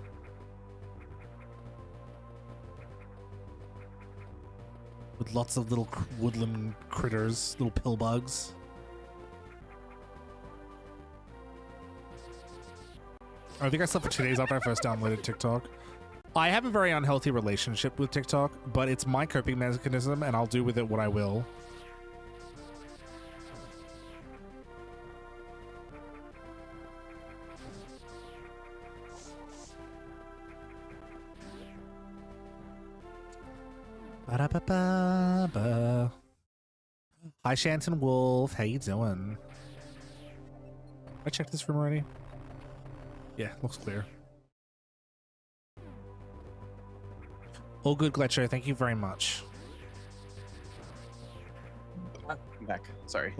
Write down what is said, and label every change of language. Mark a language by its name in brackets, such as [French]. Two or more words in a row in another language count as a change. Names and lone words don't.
[English] With lots of little woodland critters, little pill bugs. I think I slept for 2 days after I first downloaded TikTok. I have a very unhealthy relationship with TikTok, but it's my coping mechanism and I'll do with it what I will. Ba-da-ba-ba-ba. Hi, Shanton Wolf. How you doing? I checked this room already. Yeah, looks clear. All good, Glitcher. Thank you very much. I'm back. Sorry.